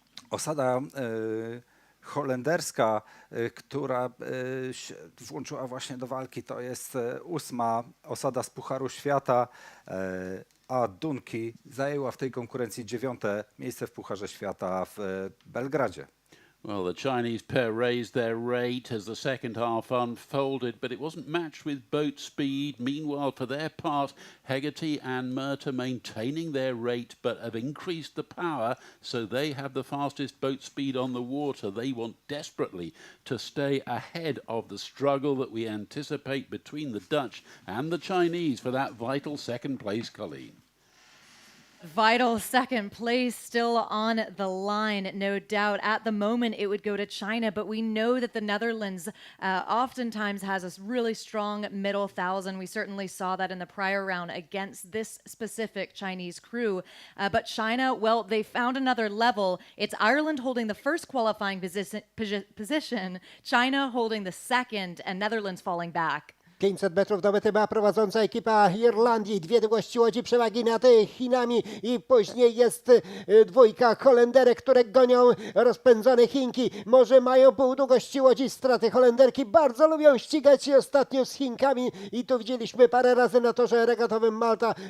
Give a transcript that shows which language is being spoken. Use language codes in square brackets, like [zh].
[pl] Osada holenderska, która się włączyła właśnie do walki, to jest 8. osada z Pucharu Świata, a Dunki zajęła w tej konkurencji 9. miejsce w Pucharze Świata w Belgradzie. [en] Well, the Chinese pair raised their rate as the second half unfolded, but it wasn't matched with boat speed. Meanwhile, for their part, Hegarty and Murtagh maintaining their rate, but have increased the power, so they have the fastest boat speed on the water. They want desperately to stay ahead of the struggle that we anticipate between the Dutch and the Chinese for that vital second place, Colleen. Vital second place still on the line, no doubt. At the moment, it would go to China, but we know that the Netherlands oftentimes has a really strong middle thousand. We certainly saw that in the prior round against this specific Chinese crew. But China, well, they found another level. It's Ireland holding the first qualifying position, China holding the second, and Netherlands falling back. [pl] 500 metrów do mety ma prowadząca ekipa Irlandii. Dwie długości łodzi przewagi nad Chinami i później jest dwójka Holenderek, które gonią rozpędzone Chinki. Może mają pół długości łodzi straty. Holenderki bardzo lubią ścigać się ostatnio z Chinkami i tu widzieliśmy parę razy na torze regatowym Malta.